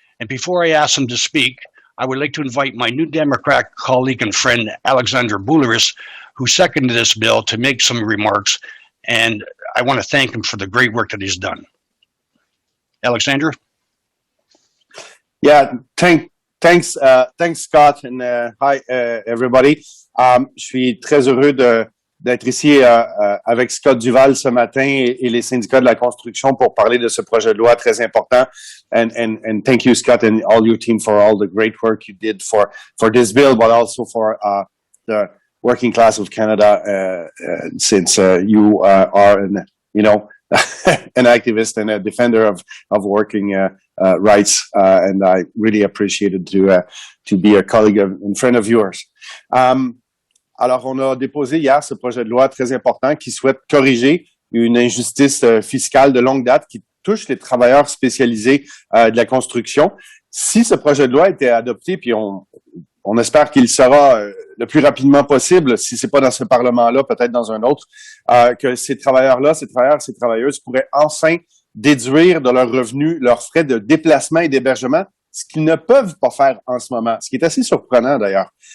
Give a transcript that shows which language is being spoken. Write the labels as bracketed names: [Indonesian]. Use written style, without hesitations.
[English] And before I ask them to speak, I would like to invite my New Democrat colleague and friend, Alexandre Boulerice, who seconded this bill, to make some remarks, and I want to thank him for the great work that he's done. Alexandre? Yeah, thanks Scott, and hi everybody. [French] Je suis très heureux d'être ici avec Scott Duvall ce matin et les syndicats de la construction pour parler de ce projet de loi très important. [English] And thank you, Scott, and all your team for all the great work you did for this bill, but also for the working class of Canada, since you are an activist and a defender of working rights, and I really appreciated to be a colleague and friend of yours. [French] Alors, on a déposé hier ce projet de loi très important qui souhaite corriger une injustice fiscale de longue date qui touche les travailleurs spécialisés de la construction. Si ce projet de loi était adopté, puis on espère qu'il sera le plus rapidement possible, si c'est pas dans ce Parlement-là, peut-être dans un autre, que ces travailleurs-là, ces travailleuses pourraient enfin déduire de leurs revenus leurs frais de déplacement et d'hébergement, ce qu'ils ne peuvent pas faire en ce moment, ce qui est assez surprenant d'ailleurs.